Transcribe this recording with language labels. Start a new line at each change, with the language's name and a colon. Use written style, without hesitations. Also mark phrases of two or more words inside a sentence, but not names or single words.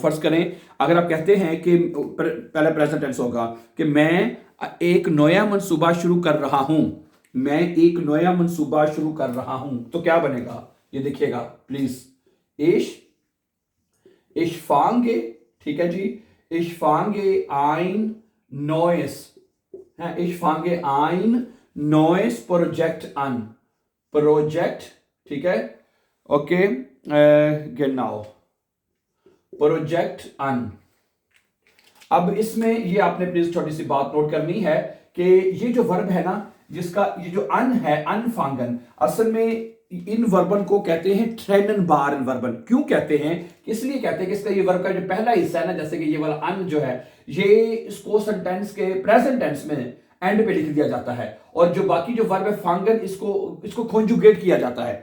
Hindi: फर्ज करें, अगर आप कहते हैं कि पहले
English: present tense
Hindi: होगा कि मैं एक नया मंसूबा शुरू कर रहा हूं, मैं एक नया मंसूबा शुरू कर रहा हूं, तो क्या बनेगा ये देखिएगा प्लीज।
German: ich ich fange,
Hindi: ठीक है जी,
German: ich fange ein neues है, ich fange ein neues Projekt an. Projekt,
Hindi: ठीक है। ओके,
German: genau, Projekt an।
Hindi: अब इसमें ये आपने प्लीज छोटी सी बात नोट करनी है कि ये जो वर्ब है ना, जिसका ये जो अन है, अनफांगन, असल में इन वर्बन को कहते हैं
German: trennbaren Verben.
Hindi: क्यों कहते हैं? इसलिए कहते हैं कि इसका ये वर्ब का जो पहला हिस्सा है ना, जैसे कि ये वाला अन जो है, ये इसको सेंटेंस के
English: present tense
Hindi: में एंड पे लिख दिया जाता है, और जो बाकी जो वर्ब है फांगन, इसको कॉन्जुगेट किया जाता है।